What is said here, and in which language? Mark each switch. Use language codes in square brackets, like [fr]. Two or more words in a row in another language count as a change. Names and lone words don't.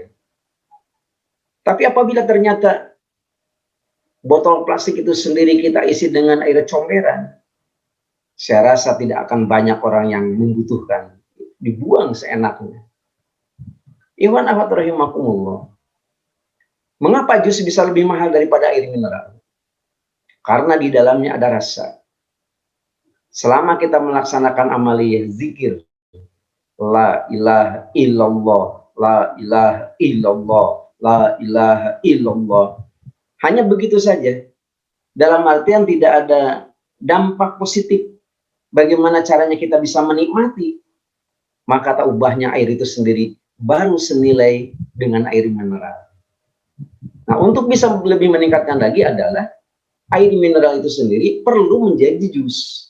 [id] Tapi apabila ternyata botol plastik itu sendiri kita isi dengan air comberan, saya rasa tidak akan banyak orang yang membutuhkan. dibuang seenaknya. [ar] إخوان أخوات رحمكم الله. [id] Mengapa jus bisa lebih mahal daripada air mineral? Karena di dalamnya ada rasa. Selama kita melaksanakan amaliyah zikir, [ar] لا إله إلا الله، لا إله إلا الله، لا إله إلا الله, [id] hanya begitu saja. Dalam artian tidak ada dampak positif. Bagaimana caranya kita bisa menikmati? Maka tak ubahnya air itu sendiri baru senilai dengan air mineral. Nah, untuk bisa lebih meningkatkan lagi adalah air mineral itu sendiri perlu menjadi jus.